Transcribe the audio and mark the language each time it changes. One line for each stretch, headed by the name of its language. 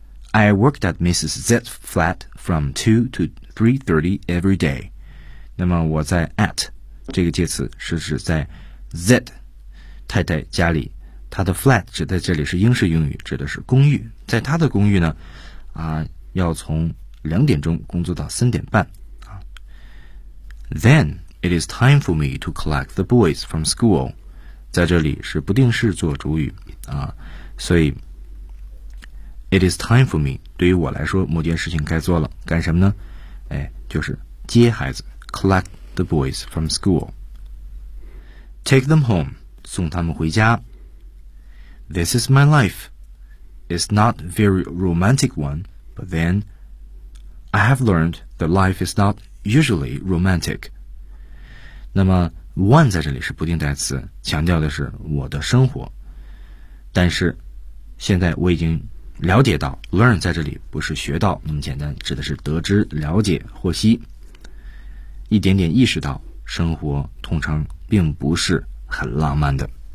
English: I worked at Mrs. Z's flat from 2 to 3:30 every day.
Chinese: 那么我在 at 这个介词是指在 Z 太太家里，她的 flat 指在这里是英式用语，指的是公寓。在她的公寓呢，要从两点钟工作到三点半。
English: Then it is time for me to collect the boys from school.
Chinese: 在这里是不定式做主语所以。
English: It is time for me.
Chinese: 对于我来说，某件事情该做了。干什么呢？就是接孩子
English: ，collect the boys from school. Take them home.
Chinese: 送他们回家。
English: This is my life. It's not very romantic one, but then I have learned that life is not usually romantic.
Chinese: 那么 ，one 在这里是不定代词，强调的是我的生活。但是，现在我已经。了解到 learn 在这里不是学到那么简单，指的是得知、了解、获悉，一点点意识到生活通常并不是很浪漫的。